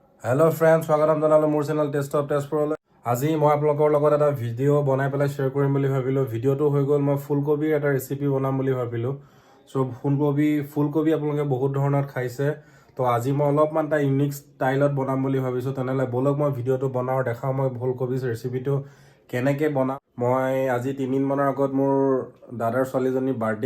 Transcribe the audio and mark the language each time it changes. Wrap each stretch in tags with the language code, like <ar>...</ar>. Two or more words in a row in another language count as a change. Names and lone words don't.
<en>hello friends</en> <as>স্বাগতম জনালো মোৰ চেনেল टेस्ट ऑफ तेजपुरলৈ আজি মই আপোনালোকৰ লগত এটা ভিডিও বনাই পেলাই শেয়াৰ কৰিম বুলি ভাবিলো ভিডিওটো হৈ গল মই ফুলকবিৰ এটা ৰেচিপি বনাম বুলি ভাবিলো সো ফুলকবি আপোনালোকে বহুত ধৰণত খাইছে তো আজি মই অলপমান এটা</as> <en>unique styleত</en> <as>বনাম বুলি ভাবিছো তেনেহলে বলক মই ভিডিওটো বনাও দেখাও মই ফুলকবিৰ ৰেচিপিটো কেনেকৈ বনাম মই আজি 3 দিন মানৰ আগত মোৰ দাদাৰ ছোৱালীজনী বাৰ্থডে</as>